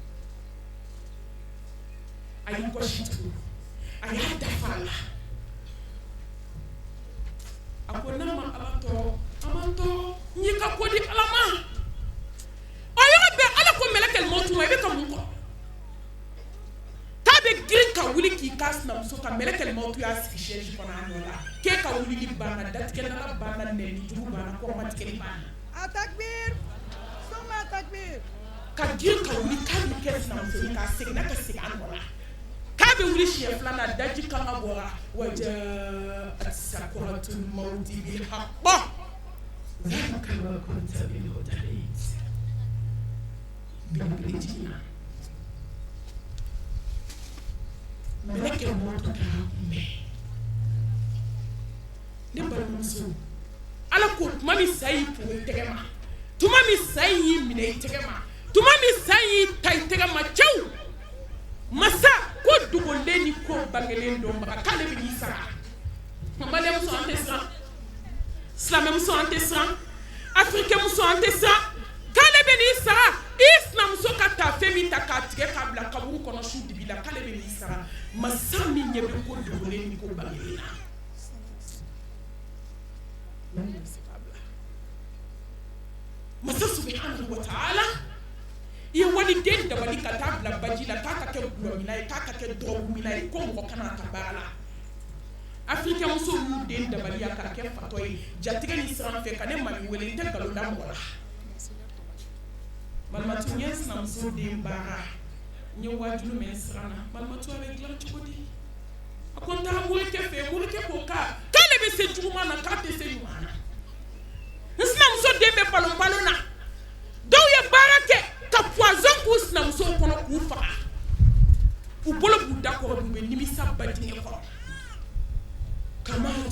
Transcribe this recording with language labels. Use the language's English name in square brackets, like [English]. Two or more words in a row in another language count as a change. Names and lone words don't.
[Bambara] a y'i kɔsi tugun a y'a dafa a la a ko n'a ma ala tɔɔrɔ a man tɔɔrɔ n y'i ka ko di ala ma o yɔrɔ bɛɛ ala ko mɛlɛkɛlimaw tuma i bɛ ka mun kɔ k'a bɛ girin ka wuli k'i k'a sinamuso ka mɛlɛkɛlimaw to y'a sigi sɛji kɔnɔ a nɔ la k'e ka wulili banna datigɛdala banna nɛnnijugu banna kɔrɔmatigɛli banna Atakbir! Soma atakbir! ka girin ka wuli k'a bɛ kɛ sinamuso ye k'a seginna ka segin a nɔ la k'a bɛ wuli siɲɛ filanan daji kan ka bɔra [Arabic] وجاءت سكرة الموت بالحق ذلك ما كنت منه تحيد [Bambara] belebele jiginna mɛlɛkɛlimaw to k'a kunbɛn ne balimamuso ala ko tuma min sa y'i pogo i tɛgɛ ma tuma min sa y'i minɛ i tɛgɛ ma tuma min sa y'i ta i tɛgɛ ma cɛw masa ko dogolen ni ko bangelen dɔnbaga k'ale bɛ n'i sara maliyɛnmuso an tɛ siran silamɛmuso an tɛ siran afirikɛnmuso an tɛ siran k'ale bɛ n'i sara i sinamuso ka taafe min ta k'a tigɛ k'a bila kaburu kɔnɔ su dibi la k'ale bɛ n'i sara masa min ɲɛ bɛ ko dogolen ni ko bangelen na masa [Arabic] سبحانه وتعالى [Bambara] i ye waliden dabali ka taa bila baji la k'a ka kɛ gulɔmina ye k'a ka kɛ dɔgɔmina ye ko mɔgɔ kana ta baara la afirikɛnmuso y'u den dabaliya k'a kɛ fatɔ ye jatigɛ ni siran fɛ ka ne mami wele n tɛ nkalon da mɔgɔ la malimatu n ye sinamuso den baara n ye wajulu mɛn siran na malimatu a bɛ dilan cogo di a ko n taara morikɛ fɛ morikɛ ko k'ale bɛ se juguman na k'a tɛ se ɲuman na n sinamuso den bɛ balon na dɔw ye baara kɛ ka poison k'u sinamusow kɔnɔ k'u faga u bolo b'u da kɔrɔ u bɛ nimisa ba dingɛ kɔrɔ kama